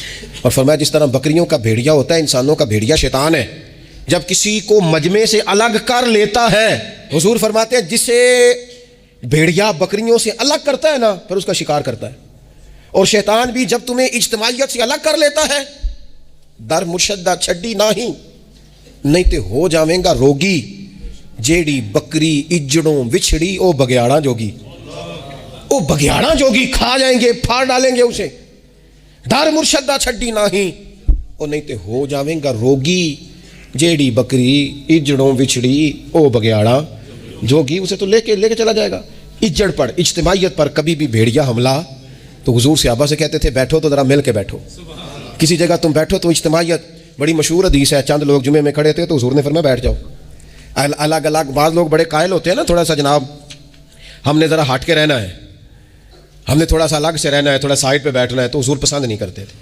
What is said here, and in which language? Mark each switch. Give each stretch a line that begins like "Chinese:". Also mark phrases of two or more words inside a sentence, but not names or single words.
Urdu: اور فرمایا جس طرح بکریوں کا بھیڑیا ہوتا ہے، انسانوں کا بھیڑیا شیطان ہے. جب کسی کو مجمع سے الگ کر لیتا ہے، حضور فرماتے ہیں جسے بھیڑیا بکریوں سے الگ کرتا ہے نا، پھر اس کا شکار کرتا ہے. اور شیطان بھی جب تمہیں اجتماعیت سے الگ کر لیتا ہے،
Punjabi: در مرشدہ چھڈی نہیں تے ہو جاویں گا روگی، جیڑی بکری اجڑوں وچھڑی او بگیاڑا جوگی. او بگیاڑا جوگی
Urdu: کھا جائیں گے، پھاڑ ڈالیں گے اسے.
Punjabi: در مرشدہ چھڈی نہیں تے ہو جاویں گا روگی، جیڑی بکری اجڑوں وچھڑی او بگیاڑا جوگی.
Urdu: اسے تو لے کے چلا جائے گا. اجڑ پر، اجتماعیت پر کبھی بھی بھیڑیا حملہ، تو حضور صحابہ سے کہتے تھے بیٹھو تو ذرا مل کے بیٹھو، کسی جگہ تم بیٹھو تو اجتماعیت. بڑی مشہور حدیث ہے، چند لوگ جمعے میں کھڑے تھے تو حضور نے فرمایا بیٹھ جاؤ. الگ الگ. بعض لوگ بڑے قائل ہوتے ہیں نا، تھوڑا سا جناب ہم نے ذرا ہٹ کے رہنا ہے، ہم نے تھوڑا سا الگ سے رہنا ہے، تھوڑا سائڈ پہ بیٹھنا ہے، تو حضور پسند نہیں کرتے تھے.